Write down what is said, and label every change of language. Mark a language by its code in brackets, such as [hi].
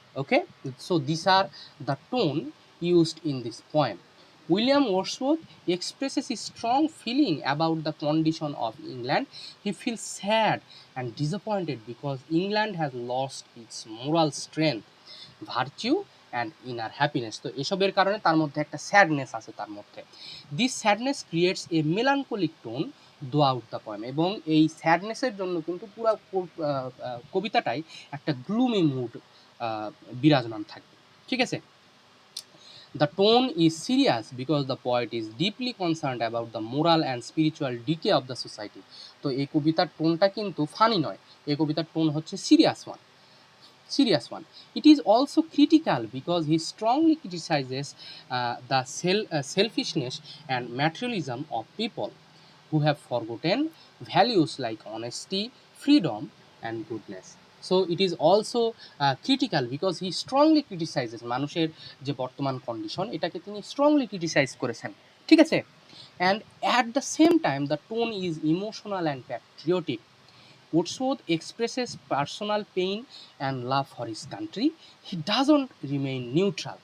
[en] Okay, so this are the tone used in this poem. William Wordsworth expresses his strong feeling about the condition of England. He feels sad and disappointed because England has lost its moral strength, virtue and inner happiness. [bn] তো এসবের কারণে তার মধ্যে একটা sadness আছে তার মধ্যে। [en] This sadness creates a melancholic tone throughout the poem, [bn] এবং এই স্যাডনেসের জন্য কিন্তু পুরো কবিতাটাই একটা গ্লুমি মুড বিরাজমান থাকবে। ঠিক আছে, [en] the tone is serious because the poet is deeply concerned about the moral and spiritual decay of the society. [bn] তো এই কবিতার টোনটা কিন্তু ফানি নয়, এই কবিতার টোন হচ্ছে serious one. [en] It is also critical because he strongly criticizes the selfishness and materialism of people who have forgotten values like honesty, freedom and goodness. So it is also critical because he strongly criticizes [bn] মানুষের যে বর্তমান condition, এটাকে তিনি strongly criticise করেছেন। ঠিক আছে, [en] and at the same time the tone is emotional and patriotic. Wordsworth expresses personal pain and love for his country. He doesn't remain neutral.